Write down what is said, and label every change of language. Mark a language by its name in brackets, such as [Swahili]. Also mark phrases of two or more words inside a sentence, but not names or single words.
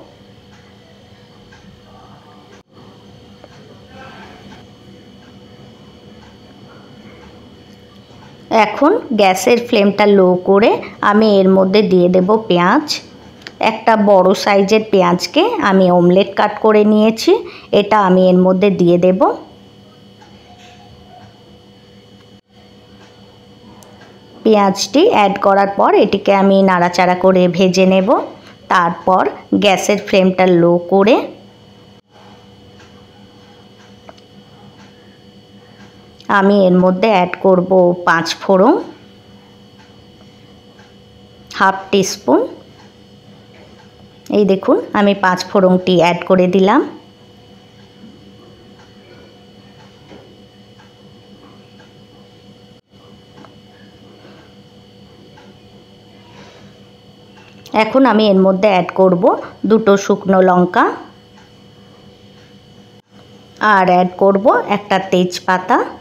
[Bangla] এখন গ্যাসের ফ্লেমটা লো করে আমি এর মধ্যে দিয়ে দেব পেঁয়াজ। একটা বড়ো সাইজের পেঁয়াজকে আমি অমলেট কাট করে নিয়েছি, এটা আমি এর মধ্যে দিয়ে দেব। পেঁয়াজটি অ্যাড করার পর এটিকে আমি নাড়াচাড়া করে ভেজে নেব। তারপর গ্যাসের ফ্লেমটা লো করে আমি এর মধ্যে অ্যাড করব 5 ফোড়ন, [English] half teaspoon. [Bangla] এই দেখুন আমি 5 ফোড়নটি ऐड করে দিলাম। এখন আমি এর মধ্যে ऐड করব দুটো শুকনো লঙ্কা আর ऐड করব একটা তেজপাতা।